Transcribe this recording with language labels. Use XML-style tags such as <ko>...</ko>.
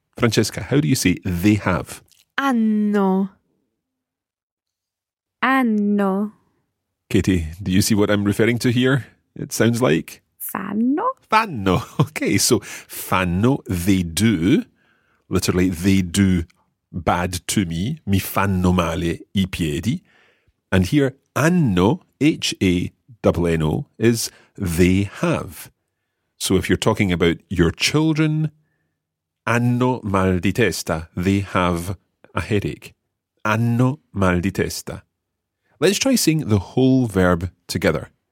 <en>Francesca, how do you say they have?</en> <it>Hanno. Hanno.</it> <en>Katie, do you see what I'm referring to here? It sounds like?</en> <it>Fanno. Fanno.</it> <en>Okay, so fanno, they do. Literally, they do bad to me,</en> <it>mi fanno male I piedi.</it> <en>And here, hanno, H-A-N-N-O, is they have. So if you're talking about your children,</en> <it>hanno mal di testa,</it> <en>they have a headache.</en> <it>Hanno mal di testa.</it> <en>Let's try saying the whole verb together.</en>